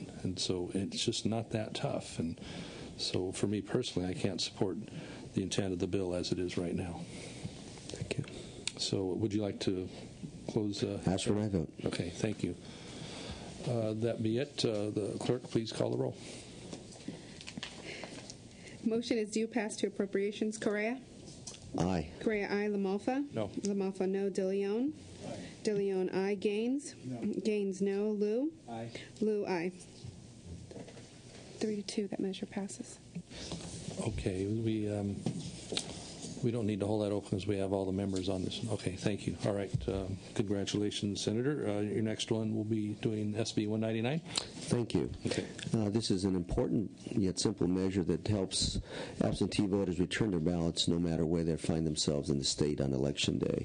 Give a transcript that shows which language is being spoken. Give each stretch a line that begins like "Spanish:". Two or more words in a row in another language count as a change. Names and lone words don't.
English: And so it's just not that tough. And so for me personally, I can't support the intent of the bill as it is right now. Thank you. So would you like to close? Ask for my vote. Okay, thank you. That be it. The clerk, please call the roll. Motion is due pass to appropriations. Correa? Aye. Correa, aye. Lamalfa? No. Lamalfa, no. De Leon? De Leon, aye. Gaines? No. Gaines, no. Lou? Aye. Lou, aye. 3-2, that measure passes. Okay, we don't need to hold that open because we have all the members on this. Okay, thank you. All right, congratulations, Senator. Your next one will be doing SB 199. Thank you. Okay. This is an important yet simple measure that helps absentee voters return their ballots no matter where they find themselves in the state on Election Day.